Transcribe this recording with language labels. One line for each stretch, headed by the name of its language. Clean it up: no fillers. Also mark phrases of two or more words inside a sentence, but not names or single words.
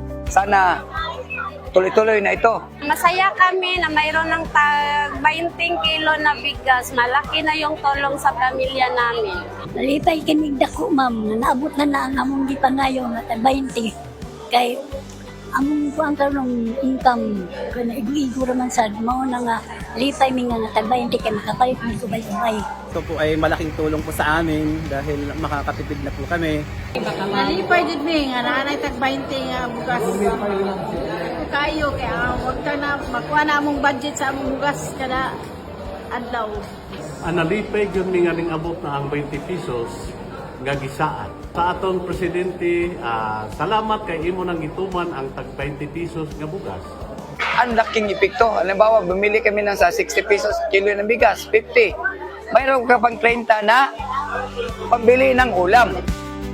Filipino: Sana tuloy-tuloy na ito. Masaya kami na mayroon ng tag 20 kilo na bigas. Malaki na yung tulong sa pamilya namin.
Cebuano: Nalipay kami dako, ma'am. Naabot na ang among gipangayon na 20. Kay among kuang karong income kana igo raman sad mao na nga lipay mi nga tag 20 kay makapalit mi subay-subay.
Filipino: Ito po ay malaking tulong po sa amin dahil makakatipid na po kami.
Cebuano: Nalipay din mi nga nanay tag 20 nga bugas. Kayo kaya wag ta na makuha na among budget sa among bugas kada adlaw. Nalipay yun nga ning abot na ang 20 pesos nga gisaan. Sa atong presidente, salamat kay imo nang gituman ang tag 20 pesos nga bugas.
Filipino: Ang laking epekto. Halimbawa, bumili kami ng sa 60 pesos kilo ng bigas, 50. Mayroon ka pang 30 na pambili ng ulam.